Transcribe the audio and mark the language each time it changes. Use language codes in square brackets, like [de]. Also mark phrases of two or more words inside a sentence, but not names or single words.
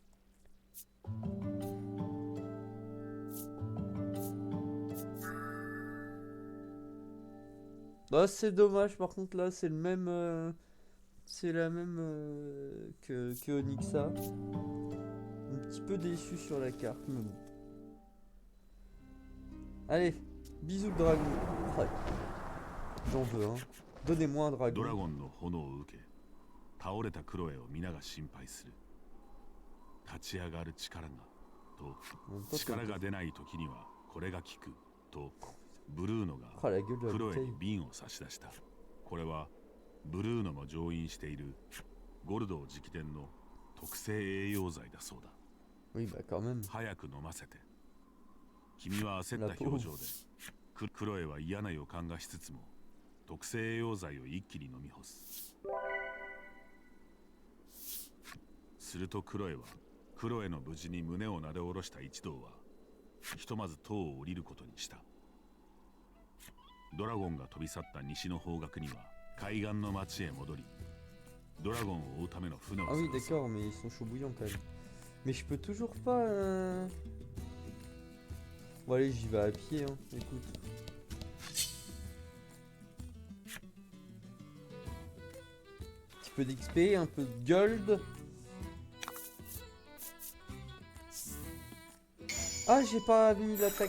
[fr] Bah, c'est dommage, par contre, là, c'est le même... c'est la même que Onyxa. Un petit peu déçu sur la carte, mais bon. Allez, bisous le dragon. Ouais. J'en veux, hein. Donnez-moi un [ja] ド [fr] dragon. [ja] ラゴンの炎を受け倒れたクロエを皆が心配する。立ち上がる力がと力が出ない時にはこれが効くとブルーノが [fr] Oh, la gueule de la [ja] クロエ [fr] bouteille. [ja] に瓶を差し出した。これはブルーノも乗員しているゴルドー直伝の特製栄養剤だそうだ。 [fr] Oui, bah quand même. [ja] 早く飲ませて。君は焦った表情でクロエは嫌な予感がしつつも特製栄養剤を一気に飲み干す。するとクロエの無事に胸をなで下ろした一同はひとまず塔を降りることにした。ドラゴンが飛び去った西の方角には海岸の町へ戻りドラゴンを追うための船を [fr] Ah oui, [ja] 探す。 [fr] d'accord, mais ils sont chauds bouillants quand même. Mais je peux toujours pas... Bon allez, j'y vais à pied, hein. Écoute. Un petit peu d'XP, un peu de gold. Ah, j'ai pas mis l'attaque...